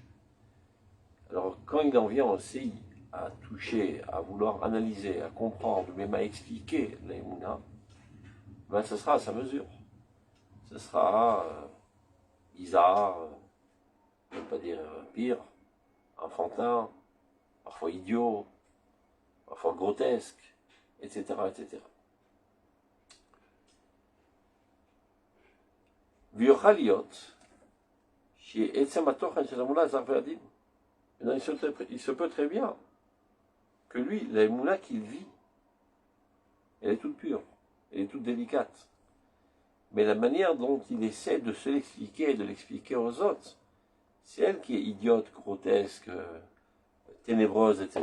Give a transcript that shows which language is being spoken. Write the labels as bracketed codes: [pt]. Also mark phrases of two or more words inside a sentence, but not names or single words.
[fr] Alors, quand il en vient aussi à toucher, à vouloir analyser, à comprendre, même à expliquer l'Aïmouna, ben ce sera à sa mesure. Ce sera bizarre, je ne veux pas dire pire, enfantin, parfois idiot, parfois grotesque, etc., etc. [he] ויוכל להיות שעצם התוכן של האמונה זר ועדין. [fr] Il se peut très bien que lui, la Emouna qu'il vit, elle est toute pure, elle est toute délicate. Mais la manière dont il essaie de se l'expliquer et de l'expliquer aux autres, c'est elle qui est idiote, grotesque, ténébreuse, etc.